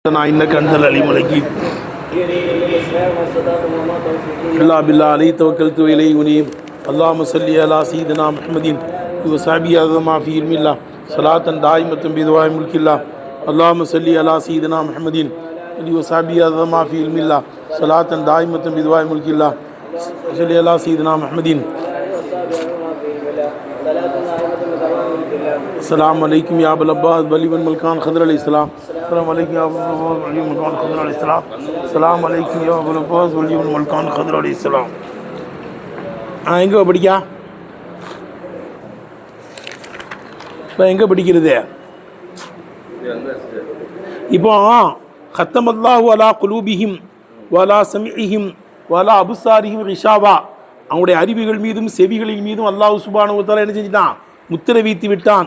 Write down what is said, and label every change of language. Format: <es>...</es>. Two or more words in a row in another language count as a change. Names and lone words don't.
<ar>إنك أنت العليم الحكيم إلا بالله عليه توكلت وإليه أنيب اللهم صل على سيدنا محمد وصحبه أعظم في علم الله صلاة دائمة بدوام ملك الله اللهم صل على سيدنا محمد وصحبه أعظم في علم الله صلاة دائمة بدوام ملك الله صل على سيدنا محمد. السلام عليكم يا أبا العباس ولي بن ملكان خضر عليه السلام. السلام عليكم يا أبا العباس ولي بن ملكان خضر عليه السلام. السلام عليكم يا أبا العباس ولي بن ملكان خضر عليه السلام.</ar> <ta>எங்கே படிக்கா இப்போ எங்கே படிக்கிறது இப்போ</ta> <ar>ختم الله على قلوبهم وعلى سمعهم وعلى أبصارهم</ar> <ta>ரிஷாவா அவங்களுடைய அறிவுகள் மீதும் செவிகளின் மீதும் அல்லாஹ்</ta> <ar>سبحانه وتعالى</ar> <ta>என்ன செஞ்சிட்டான், முத்திரை வைத்து விட்டான்.</ta>